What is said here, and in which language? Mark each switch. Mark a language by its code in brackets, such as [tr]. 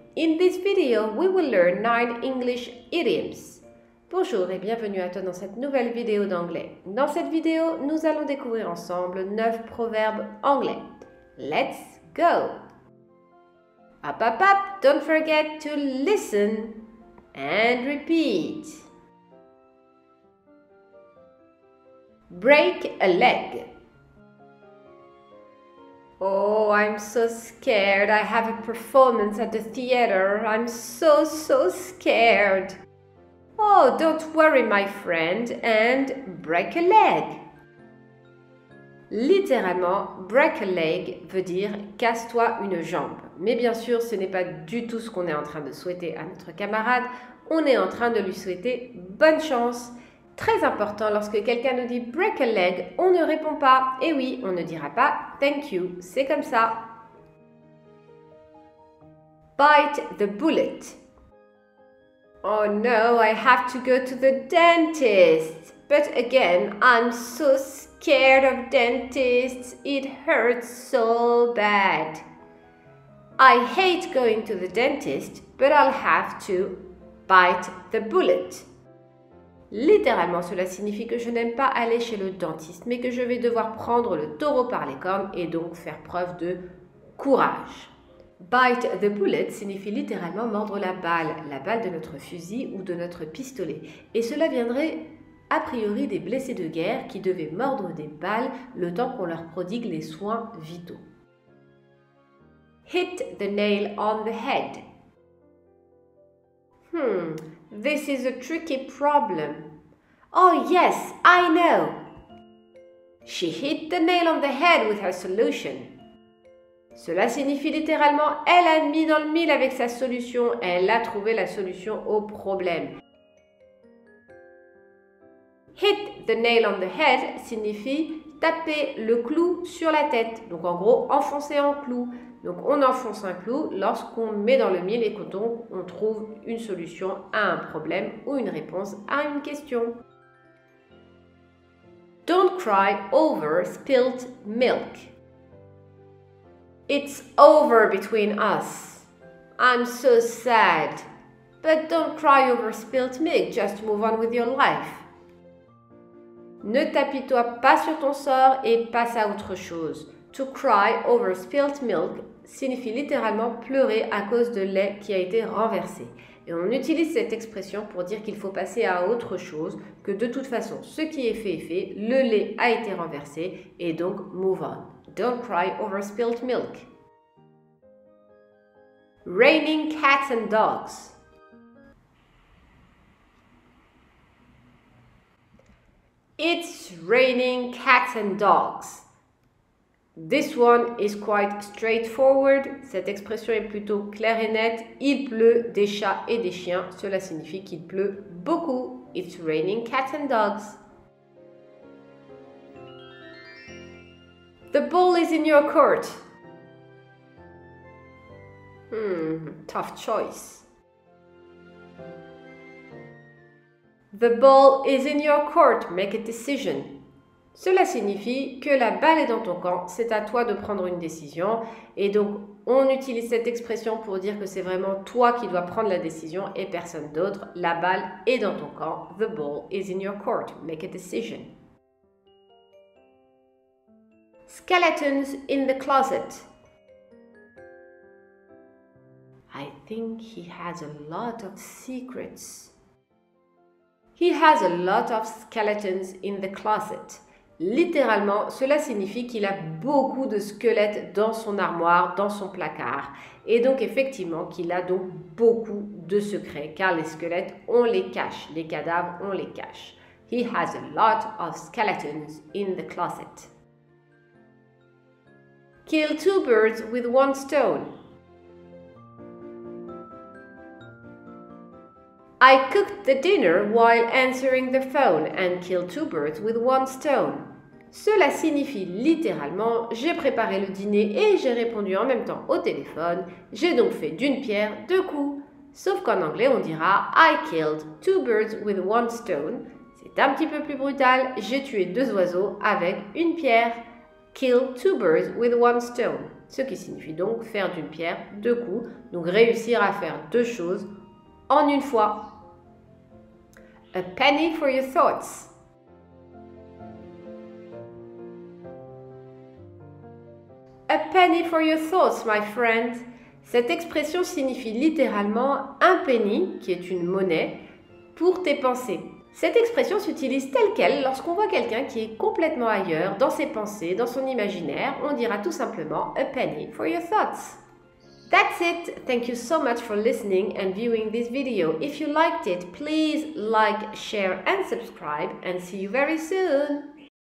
[en] In this video, we will learn 9 English idioms. [fr] Bonjour et bienvenue à toi dans cette nouvelle vidéo d'anglais. Dans cette vidéo, nous allons découvrir ensemble 9 proverbes anglais. [en] Let's go! Up, up, up! Don't forget to listen and repeat. Break a leg. Oh, I'm so scared. I have a performance at the theater. I'm so scared. Oh, don't worry, my friend, and break a leg. [fr] Littéralement, [en] break a leg [fr] veut dire casse-toi une jambe. Mais bien sûr, ce n'est pas du tout ce qu'on est en train de souhaiter à notre camarade. On est en train de lui souhaiter bonne chance. Très important, lorsque quelqu'un nous dit [en] break a leg, [fr] on ne répond pas. Et oui, on ne dira pas [en] thank you, [fr] c'est comme ça. [en] Bite the bullet. Oh no, I have to go to the dentist. But again, I'm so scared of dentists. It hurts so bad. I hate going to the dentist, but I'll have to bite the bullet. [fr] Littéralement, cela signifie que je n'aime pas aller chez le dentiste, mais que je vais devoir prendre le taureau par les cornes et donc faire preuve de courage. [en] Bite the bullet [fr] signifie littéralement mordre la balle de notre fusil ou de notre pistolet. Et cela viendrait a priori des blessés de guerre qui devaient mordre des balles le temps qu'on leur prodigue les soins vitaux. [en] Hit the nail on the head. This is a tricky problem. Oh yes, I know. She hit the nail on the head with her solution. [fr] Cela signifie littéralement elle a mis dans le mille avec sa solution, elle a trouvé la solution au problème. [en] Hit the nail on the head [fr] signifie taper le clou sur la tête. Donc en gros, enfoncer un clou. Donc on enfonce un clou lorsqu'on met dans le mille et que donc on trouve une solution à un problème ou une réponse à une question. [en] Don't cry over spilt milk. It's over between us. I'm so sad. But don't cry over spilt milk, just move on with your life. [fr] Ne t'apitoie pas sur ton sort et passe à autre chose. [en] To cry over spilt milk [fr] signifie littéralement pleurer à cause de lait qui a été renversé. Et on utilise cette expression pour dire qu'il faut passer à autre chose, que de toute façon, ce qui est fait, le lait a été renversé et donc [en] move on. Don't cry over spilt milk. Raining cats and dogs. It's raining cats and dogs. This one is quite straightforward. [fr] Cette expression est plutôt claire et nette. Il pleut des chats et des chiens. Cela signifie qu'il pleut beaucoup. [en] It's raining cats and dogs. The ball is in your court. Tough choice. The ball is in your court. Make a decision. [fr] Cela signifie que la balle est dans ton camp, c'est à toi de prendre une décision. Et donc, on utilise cette expression pour dire que c'est vraiment toi qui dois prendre la décision et personne d'autre. La balle est dans ton camp. [en] The ball is in your court. Make a decision. Skeletons in the closet. I think he has a lot of secrets. He has a lot of skeletons in the closet. [fr] Littéralement, cela signifie qu'il a beaucoup de squelettes dans son armoire, dans son placard. Et donc effectivement qu'il a donc beaucoup de secrets, car les squelettes, on les cache. Les cadavres, on les cache. [en] He has a lot of skeletons in the closet. Kill 2 birds with 1 stone. I cooked the dinner while answering the phone and killed 2 birds with 1 stone. [fr] Cela signifie littéralement j'ai préparé le dîner et j'ai répondu en même temps au téléphone. J'ai donc fait d'une pierre 2 coups. Sauf qu'en anglais on dira [en] I killed 2 birds with 1 stone. [fr] C'est un petit peu plus brutal. J'ai tué 2 oiseaux avec une pierre. [en] Kill 2 birds with 1 stone. [fr] ce qui signifie donc faire d'une pierre deux coups, donc réussir à faire deux choses en une fois. [en] A penny for your thoughts. A penny for your thoughts, my friend. [fr] Cette expression signifie littéralement un penny, qui est une monnaie, pour tes pensées. Cette expression s'utilise telle quelle lorsqu'on voit quelqu'un qui est complètement ailleurs, dans ses pensées, dans son imaginaire. On dira tout simplement [en] a penny for your thoughts. That's it. Thank you so much for listening and viewing this video. If you liked it, please like, share and subscribe, and see you very soon.